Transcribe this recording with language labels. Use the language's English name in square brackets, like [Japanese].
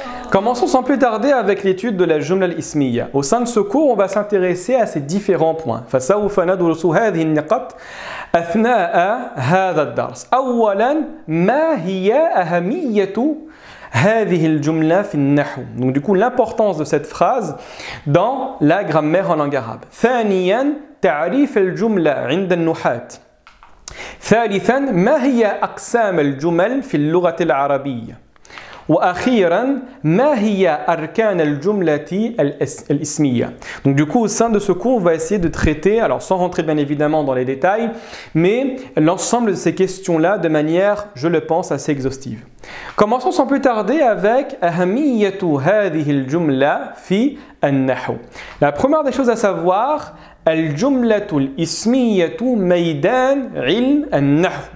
[French] Commençons sans plus tarder avec l'étude de la Jumla al-Ismiya. Au sein de ce cours, on va s'intéresser à ces différents points. [Arabic] فسوف ندرس هذه النقاط أثناء هذا الدرس. أولاً ما هي أهمية هذه الجملة في النحو. [French] Donc du coup, l'importance de cette phrase dans la grammaire en langue arabe. [Arabic] ثانياً تعريف الجملة عند النحاة. ثالثاً ما هي أقسام الجمل في اللغة العربية. وأخيراً ما هي أركان الجملة الإسمية. [French] Donc du coup, au sein de ce cours, on va essayer de traiter, alors sans rentrer bien évidemment dans les détails, mais l'ensemble de ces questions-là de manière, je le pense, assez exhaustive. Commençons sans plus tarder avec [Arabic] أهمية هذه الجملة في النحو. [French] La première des choses à savoir, [Arabic] الجملة الإسمية ميدان علم النحو.